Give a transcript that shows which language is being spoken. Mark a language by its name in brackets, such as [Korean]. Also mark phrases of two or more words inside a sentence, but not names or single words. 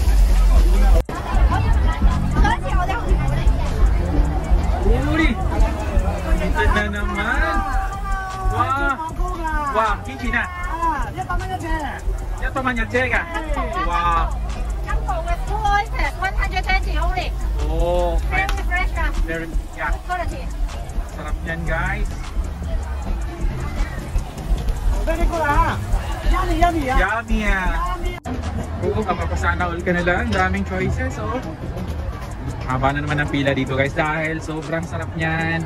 [Filipino] Uri! na naman. Wah. Wah, kimchi na. Yan naman yung chega. Wow. [English] 香港嘅 full oyster 120 only. Oh, Very fresh very, yeah. quality. [Filipino] Sarap yan guys. Yummy yan. Oo, kapapasana all ka na lang. Daming choices, oh. Haba na naman ang pila dito guys dahil sobrang sarap niyan.